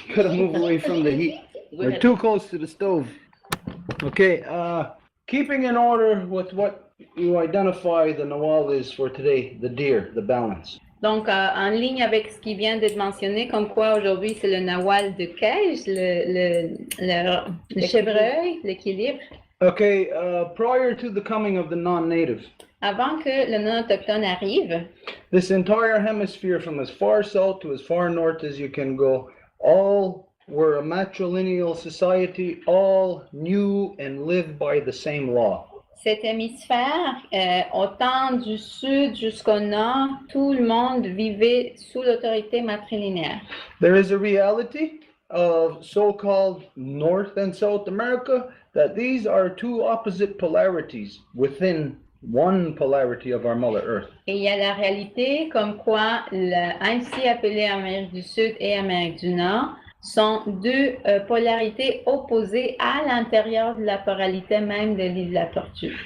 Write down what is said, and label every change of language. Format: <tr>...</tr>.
<en>Gotta move away from the heat. We're too close to the stove. Okay, keeping in order with what you identify the Nawal is for today, the deer, the balance.</en> <fr>Donc, en ligne avec ce qui vient d'être mentionné, comme quoi aujourd'hui c'est le nawal de Kej, le chevreuil, l'équilibre.</fr> <en>Okay, prior to the coming of the non-native,</en> <fr>Avant que le non-autochtone arrive,</fr> <en>this entire hemisphere from as far south to as far north as you can go, all were a matrilineal society, all knew and lived by the same law.</en> <fr>cet hémisphère, autant du sud jusqu'au nord, tout le monde vivait sous l'autorité matrilinéaire.</fr> <en>There is a reality of so-called North and South America that these are two opposite polarities within one polarity of our Mother Earth.</en> <fr>Et il y a la réalité comme quoi, ainsi appelée Amérique du Sud et Amérique du Nord, sont deux polarités opposées à l'intérieur de la polarité même de l'île de la Tortue.</fr>